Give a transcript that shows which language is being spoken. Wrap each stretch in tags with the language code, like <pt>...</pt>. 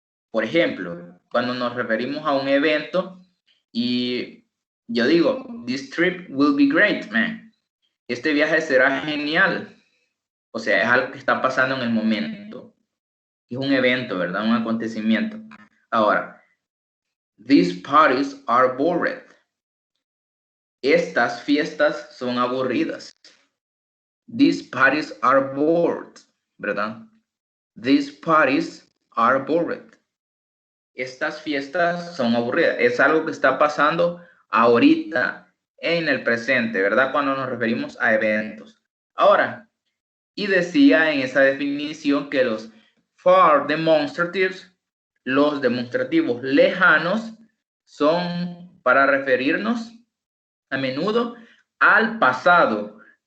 <es>Por ejemplo, cuando nos referimos a un evento y yo digo,</es> <en>this trip will be great, man.</en> <es>Este viaje será genial. O sea, es algo que está pasando en el momento. Es un evento, ¿verdad? Un acontecimiento. Ahora,</es> <en>These parties are bored.</en> <es>Estas fiestas son aburridas.</es> <en>These parties are bored, ¿verdad? These parties are bored.</en> <es>Estas fiestas son aburridas. Es algo que está pasando ahorita, en el presente, ¿verdad? Cuando nos referimos a eventos. Ahora, y decía en esa definición que los far demonstratives, los demostrativos lejanos, son para referirnos a menudo al pasado.</es>